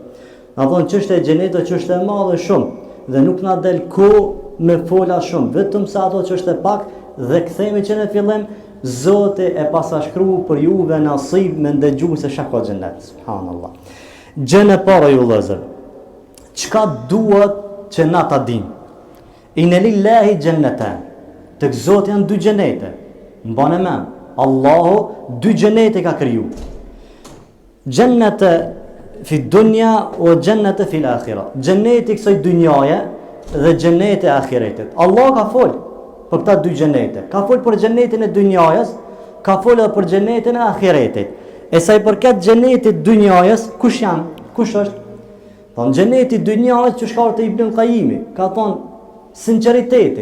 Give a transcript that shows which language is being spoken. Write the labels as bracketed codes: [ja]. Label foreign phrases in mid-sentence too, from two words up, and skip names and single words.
[sq] Da më thonë, çështja e xhenetit çështje e madhe shumë, dhe nuk na del kohë me fola shumë, vetëm se ato çështje pak, dhe kthehemi që në fillim, Zoti e pasashkru për juve nasib me ndëgju se çka ka xhenet. Subhanallah. Gjën e para ju vëllezër. Çka duhet që na ta dim? [ar] إن لله جنتان. [sq] Tek Zoti janë 2 xhenete. Mbane mend. Allahu 2 xhenete ka kriju. [ar] جنة في الدنيا وجنة في الآخرة. [sq] Xheneti kësaj dynjaje dhe xheneti e ahiretit. Allah ka fol për këta 2 xhenete. Ka fol për xhenetin e dynjajës, ka fol edhe për xhenetin e ahiretit. E sa i përket xhenetit dynjajës, kush janë? Kush është? Thonë xheneti dynjajës që shkartë Ibn Qayyimi, ka thonë sinqeriteti.